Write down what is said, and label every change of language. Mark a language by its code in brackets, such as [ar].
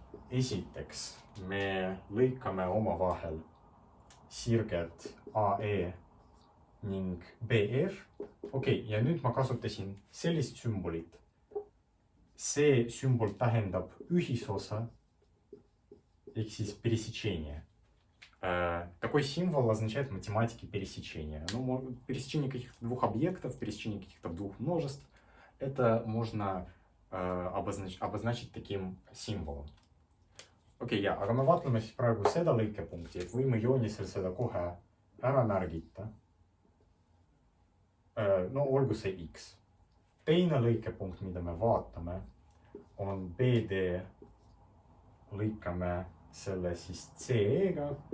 [et] Esiteks me lõikame omavahel sirged AE ning BF. Okei, ja nüüd ma kasutasin sellist sümbolit. See sümbol tähendab ühisosa, ehk siis пересечение. [ru] Такой символ означает в математике пересечение. Ну, пересечение каких-то двух объектов, пересечение каких-то двух множеств. Это можно обозначить таким символом. [et] Okei, ja, aga me vaatleme siis praegu seda lõikepunkti, et võime joonisel seda kohe ära märgita. No olgu see X. Teine lõikepunkt, mida me vaatame, on BD. Lõikame selle siis CE-ga.